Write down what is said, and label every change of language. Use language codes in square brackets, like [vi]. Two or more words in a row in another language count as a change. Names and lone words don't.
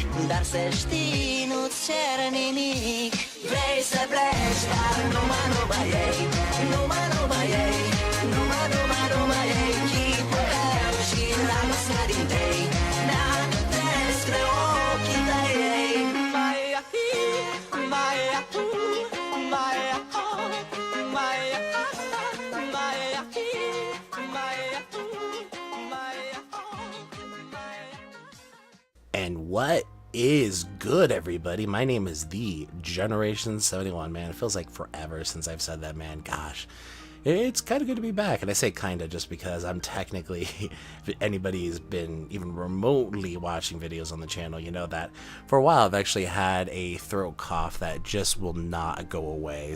[ro] dar să știi, nu-ți cer nimic. Vrei să pleci, dar numai ei, numai ei, numai ei. Chipul tău și dragostea din tei ne-amintesc spre ochii tăi. Mai ahi, mai ahu, mai aho, mai aha, mai ahi, mai ahu, mai aho, mai aho. [en] And what is good, everybody? My name is the Generation 71, man. It feels like forever since I've said that, man. Gosh, it's kind of good to be back. And I say kind of just because I'm technically, if anybody's been even remotely watching videos on the channel, you know that for a while I've actually had a throat cough that just will not go away.